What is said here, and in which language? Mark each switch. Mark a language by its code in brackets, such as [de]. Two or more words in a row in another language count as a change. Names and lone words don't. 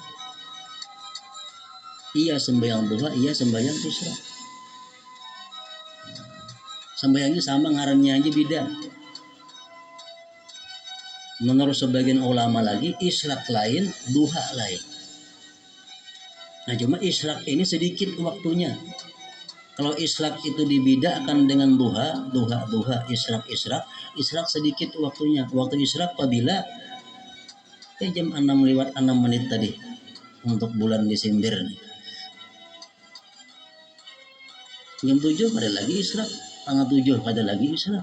[id] Iya sembahyang duha, iya sembahyang isyraq. [bjn] Sembahyangnya sama, ngarannya aja beda. [id] Menurut sebagian ulama lagi, isyraq lain, duha lain. Nah, cuma isyraq ini sedikit waktunya. Kalau isyraq itu dibedakan dengan duha, isyraq, isyraq sedikit waktunya. Waktu isyraq apabila jam 6 lewat 6 menit tadi untuk bulan Desember nih. Jam 7 ada lagi isyraq, tanggal 7 ada lagi isyraq.